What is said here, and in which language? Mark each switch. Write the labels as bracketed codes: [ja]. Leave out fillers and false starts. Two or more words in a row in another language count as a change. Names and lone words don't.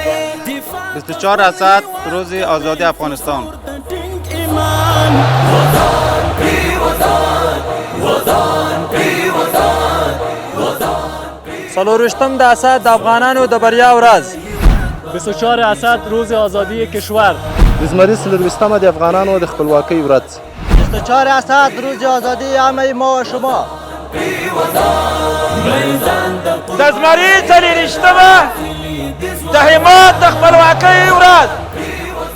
[fa] 24 اسد روز آزادی افغانستان. [ps] ټینګ ایمان څلرویشتم د اسد د افغانانو د بریا ورځ. [fa] 24 اسد روز آزادی کشور. [ps] د زمري څلرویشتمه د افغانانو د خپلواکۍ ورځ. [fa] 24 اسد روز آزادی عامه ما و شما. [ps] د زمري څلرویشتمه د هیواد د خپلواکۍ ورځ.